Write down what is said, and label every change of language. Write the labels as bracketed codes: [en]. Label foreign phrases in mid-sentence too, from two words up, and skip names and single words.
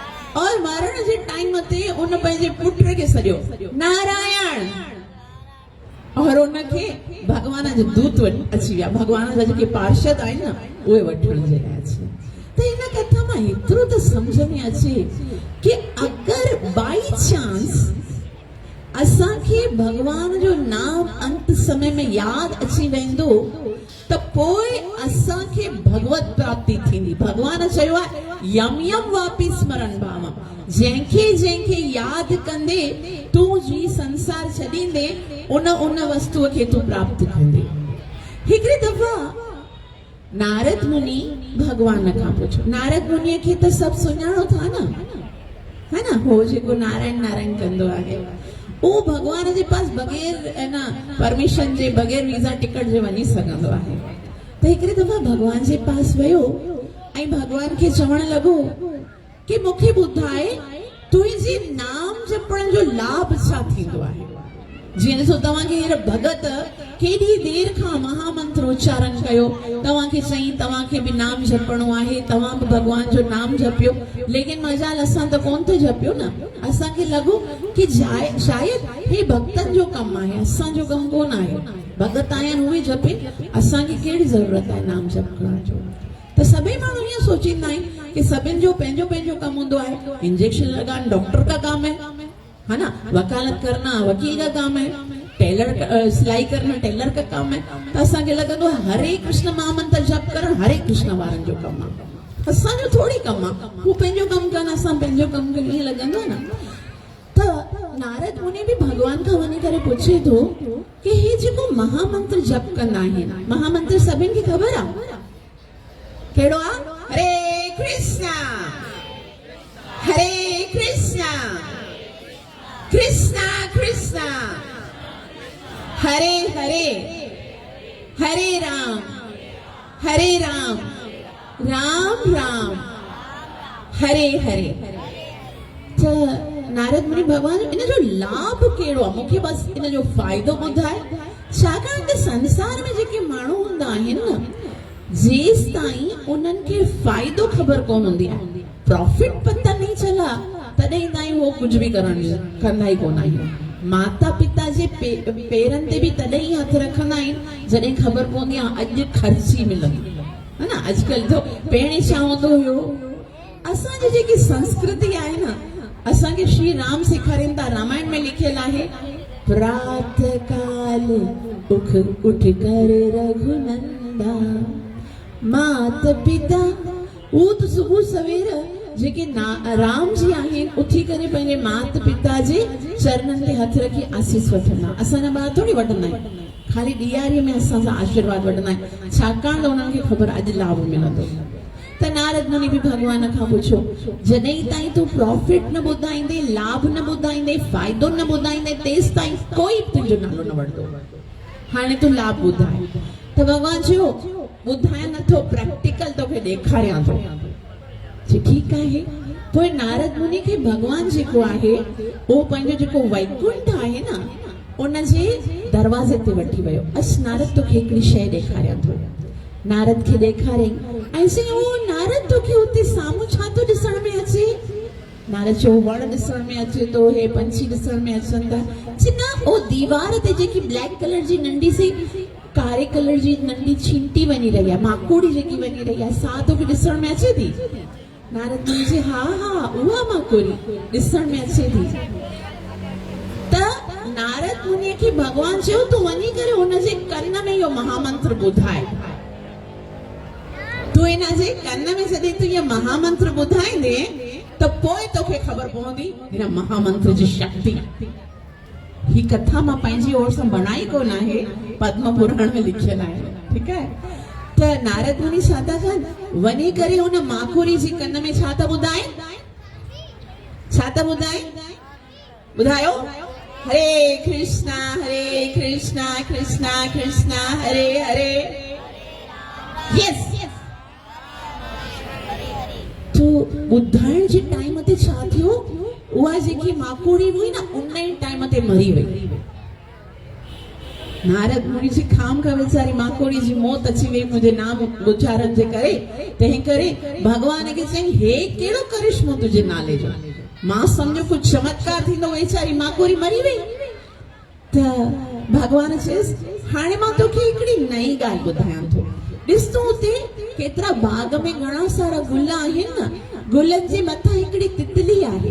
[sd] और मरण जे टाइम ते उन पंहिंजे पुट खे सॼो नारायण और उनखे भगवान जो दूत अची विया, भगवान जा जेके पार्षद आहिनि न उहे वठण जे लाइ अची। त इन कथा मां एतिरो त सम्झ में अचे कि अगरि बाई चांस असांखे भगवान जो नाम अंत समय में याद अची वेंदो त पोइ असांखे भगवत प्राप्ति थींदी। भगवान चयो आहे [sa] यम यम वापि स्मरण भावम, [sd] जंहिंखे याद कंदे तूं जी संसार छॾींदे उन वस्तुअ खे तूं प्राप्त कंदे। हिकिड़ी दफ़ा नारद मुनि भगवान खां पुछो, नारद मुनिअ खे त सभु सुञाणो था न, [hi] है ना, [sd] हो जेको नारायण नारायण कंदो आहे वो भगवान जे पास बगैर [hi] है ना [sd] परमिशन जे बगैर [en] visa ticket [sd] जे वञी सघंदो आहे। त हिकिड़ी दफ़ा भगवान जे पास वियो ऐं भगवान खे चवण लॻो कि मूंखे ॿुधाए तुंहिंजे नाम जपण जो लाभ छा थींदो आहे। जीअं ॾिसो तव्हांखे हींअर भगत केॾी देर खां महामंत्र उच्चारण कयो, तव्हांखे चई तव्हांखे बि नाम जपणो आहे, तव्हां बि भगवान जो नाम जपियो, लेकिन मजाल असां त कोन था जपियो न। असांखे लॻो कि शायदि हे भक्तनि जो कमु आहे, असांजो कमु कोन आहे। भगत आहिनि उहे जपे, असांखे कहिड़ी ज़रूरत आहे नाम जपण जो। त सभई माण्हू ईअं सोचींदा आहिनि कि सभिनि जो पंहिंजो पंहिंजो कमु हूंदो आहे। [hi] इंजेक्शन लगाना डॉक्टर का काम है ना, वकालत करना वकील का काम है, टेलर सिलाई करना टेलर का काम है। [sd] तो असांखे लॻंदो आहे हरे कृष्ण महामंत्र जप करण हरे कृष्ण वारनि जो कमु आहे, असांजो थोड़ी कमु आहे। हू पंहिंजो कमु कनि, असां पंहिंजो कमु कनि, ईअं लॻंदो आहे न। त नारद मुनि बि भगवान खां वञी करे पुछे थो कि हे जेको महामंत्र जप कंदा आहिनि, महामंत्र सभिनि खे ख़बर आहे कहिड़ो आहे? हरे कृष्णा हरे कृष्णा कृष्णा कृष्णा हरे हरे हरे राम राम राम हरे हरे। त नारद मुनि भगवान इन जो लाभ कहिड़ो आहे, मूंखे बसि इन जो फ़ाइदो ॿुधाए। छाकाणि त संसार में जेके माण्हू हूंदा आहिनि न, जेसि ताईं उन्हनि खे फ़ाइदो ख़बर कोन हूंदी आहे, [hi] प्रॉफिट पता नहीं चला, [sd] तॾहिं ताईं [hi] वो कुछ भी [sd] कंदा ई कोन आहिनि। माता पिता जे पेरनि ते बि तॾहिं ई हथ रखंदा आहिनि जॾहिं ख़बर पवंदी आहे अॼु ख़र्ची मिलंदी, [hi] है ना। [sd] अॼुकल्ह तो पहिरीं छा हूंदो हुयो, असांजी जेकी संस्कृति आहे न, असांखे श्री राम सेखारीनि था। रामायण में लिखियल आहे [hi] प्रातः काल उठ कर रघुनंदा, मात पिता वो [sd] तो सुबुह सवेर जेके राम जी आहिनि उथी करे पंहिंजे मात पिता जे चरणनि ते हथ रखी आसीस वठंदा। असांजा ॿार थोड़ी वठंदा आहिनि, खाली ॾियारीअ में असां सां आशीर्वाद वठंदा आहिनि, छाकाणि त उन्हनि खे ख़बर अॼु लाभ मिलंदो। त नारद मुनि बि भगवान खां पुछो, जॾहिं ताईं तूं प्रॉफिट न ॿुधाईंदे, लाभ न ॿुधाईंदे, फ़ाइदो न ॿुधाईंदे, तेसि ताईं कोई तुंहिंजो नालो न वठंदो। हाणे तूं लाभ ॿुधाए। त भगवान चयो ॿुधाए नथो, प्रैक्टिकल तोखे ॾेखारियां थो। ठीक आहे। पोइ नारद मुनि खे भगवान जेको आहे उहो पंहिंजो जेको वैकुंठ आहे न उन जे दरवाज़े ते वठी वियो। अस नारद तोखे हिकिड़ी शइ ॾेखारियां थो। नारद खे ॾेखारियईं ऐं चयईं ओ नारद तोखे हुते साम्हूं छा थो ॾिसण में अचे? नारद चयो वण ॾिसण में अचे थो, हे पंछी ॾिसण में अचनि था। न ओ दीवार ते जेकी [en] black colour [sd] जी नंढी सी कारे कलर जी नंढी छींटी वञी रही आहे, माकोड़ी जेकी वञी रही आहे, सा तोखे ॾिसण में अचे थी? नारद मुनि चयो हा हा उहा माकोड़ी ॾिसण में अचे थी। त नारद मुनि खे भगवान चयो तूं वञी करे हुन जे कन में इहो महामंत्र ॿुधाए। तूं हिन जे कन में जॾहिं तूं इहो महामंत्र ॿुधाईंदे त पोइ तोखे ख़बर पवंदी हिन महामंत्र जी शक्ति। ही कथा मां पंहिंजी ओर सां बनाई कोन आहे, पद्म पुराण में लिखियल आहे। ठीकु आहे। त नारद मुनि छा था कनि, वञी करे हुन माखोरी जी कन में छा था ॿुधाए, छा था ॿुधाए? ॿुधायो हरे कृष्णा कृष्णा कृष्णा हरे हरे। यस तो ॿुधाइण जे टाइम ते छा थियो, उहा जेकी माखोड़ी हुई न उन टाइम ते मरी वई। नारद मुनि जी खाम का वेचारी माकोड़ी जी मौत अची वई मुझे नाम उच्चारण जे करे तंहिं करे भगवान खे चई हे केड़ो करिश्मो तुझे नाले जो मां समझो कुछ चमत्कार थींदो वेचारी माकोड़ी मरी वई त भगवान चयस हाणे मां तोखे हिकड़ी नई ॻाल्हि ॿुधायां थो ॾिस तूं हुते केतिरा बाग में घणा सारा गुल आहिनि न गुलनि जे मथां हिकड़ी तितली आहे